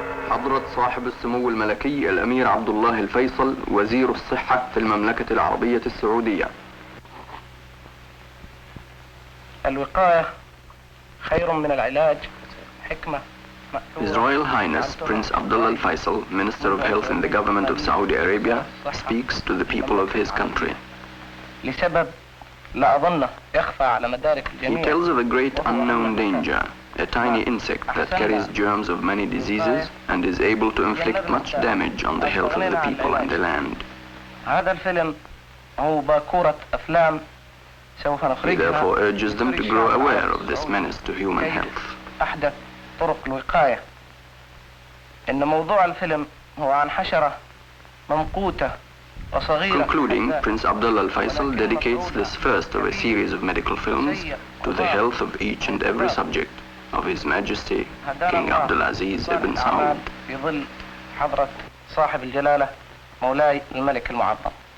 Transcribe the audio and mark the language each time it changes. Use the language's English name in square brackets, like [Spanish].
[Arabic] حضرة صاحب السمو الملكي الأمير عبد الله الفيصل وزير الصحة في المملكة العربية السعودية. الوقاية خير من العلاج، حكمة. [English] His Royal Highness Prince Abdullah Al-Faisal, Minister of Health in the Government of Saudi Arabia, speaks to the people of his country. [Arabic] لسبب لا أظن يخفى على مدارك [English] He [Arabic] الجميع. [English] tells of a great unknown danger, a tiny insect that carries germs of many diseases and is able to inflict much damage on the health of the people and the land. [Arabic] هذا الفيلم هو باكورة أفلام سوف نخرجها. [English] therefore urges them to grow aware of this menace to human health. [Arabic] أحدث طرق الوقاية. إن موضوع الفيلم هو عن حشرة ممقوتة وصغيرة. [English] Concluding, Prince Abdullah Al-Faisal dedicates this first of a series of medical films to the health of each and every subject of His Majesty King Abdulaziz ibn Saud. [Arabic] في ظل حضرة صاحب الجلالة مولاي الملك المعظم.